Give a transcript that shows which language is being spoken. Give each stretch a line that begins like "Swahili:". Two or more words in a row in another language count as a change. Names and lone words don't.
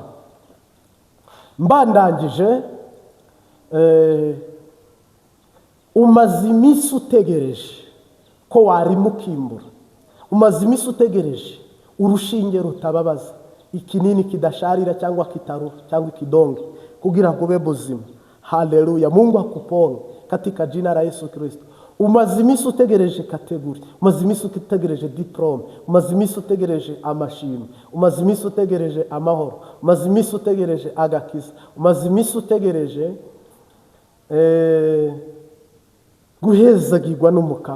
Kinyarwanda: Mbandangije, umaze iminsi utegereje ko warimukimbura, umaze iminsi utegereje urushinge rutababaza, ikinini kidasharira cyangwa kitaruha cyangwa ikidonge, kugira ngo ube buzima. Haleluya.
Swahili: Mungu akuponye katika jina la Yesu Kristo.
Kinyarwanda: Umaze iminsi utegereje kategori, umaze iminsi utegereje diplome, umaze iminsi utegereje amashimwe, umaze iminsi utegereje amahoro, umaze iminsi utegereje agakiza, umaze iminsi utegereje guhezagirwa n'umukama.